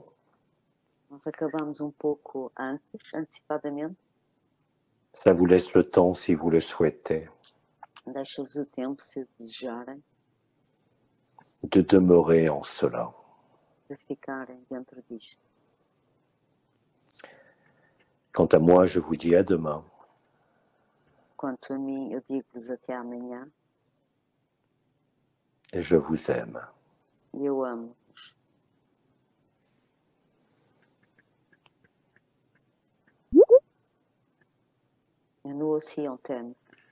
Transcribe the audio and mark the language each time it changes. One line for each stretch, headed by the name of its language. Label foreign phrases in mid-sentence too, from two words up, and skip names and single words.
Portuguese: Nós acabamos um pouco antes, antecipadamente.
French: Ça vous laisse le temps si vous le souhaitez
Portuguese: Deixa-vos o tempo, se desejarem,
French: de demeurer en cela.
Portuguese: de ficarem dentro disto.
French: Quant à moi, je vous dis à demain.
Portuguese: Quanto a mim, eu digo-vos até amanhã
French: Et je vous aime.
Portuguese: e eu amo-vos.
French: Et nous aussi, on t'aime.